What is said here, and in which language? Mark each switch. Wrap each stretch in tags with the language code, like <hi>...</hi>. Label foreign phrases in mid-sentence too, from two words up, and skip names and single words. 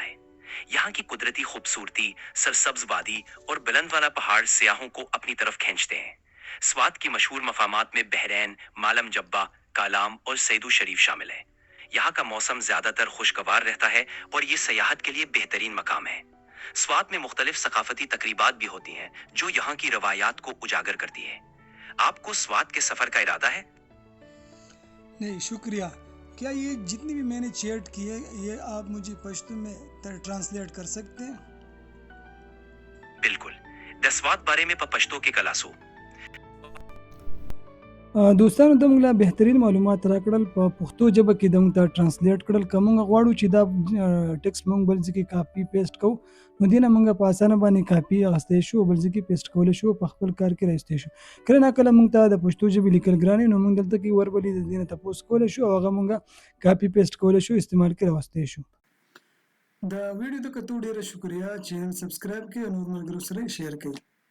<ur>ہے یہاں کی قدرتی خوبصورتی سرسبز وادی اور بلند والا پہاڑ سیاحوں کو اپنی طرف کھینچتے ہیں سوات کی مشہور مقامات میں بحرین مالم جبہ کالام اور سیدو شریف شامل ہے یہاں کا موسم زیادہ تر خوشگوار رہتا ہے اور یہ سیاحت کے لیے بہترین مقام ہے سوات میں مختلف ثقافتی تقریبات بھی ہوتی ہیں جو یہاں کی روایات کو اجاگر کرتی ہے آپ کو سوات کے سفر کا ارادہ ہے نہیں شکریہ کیا یہ جتنی بھی میں نے چیٹ کی ہے یہ آپ مجھے پشتو میں ٹرانسلیٹ کر سکتے ہیں बिल्कुल द स्वात बारे में पश्तो के कलासो</ur> <ps>دوستانو ته موږ لا بهترین معلومات راکړل په پښتو ژبه کې د موږ ته ترانسلیټ کړل که موږ غواړو چې دا ټکسټ موږ بل ځای کې کاپي پیسټ کوو نو دې نه موږ په اسانه باندې کاپي اخیستی شو بل ځای کې پیسټ کولی شو په خپل کار کې رایستی شو کله ناکله موږ ته د پښتو ژبې لیکل ګران وي نو موږ دلته کې وربلې د دې نه تپوس کولی شو او هغه موږ کاپي پیسټ کولی شو استعمال کې راوستی شو د ویډیو د کتو ډیره شکریا چینل سبسکرایب کړئ او نور ملګرو سره یې شیر کړئ</ps>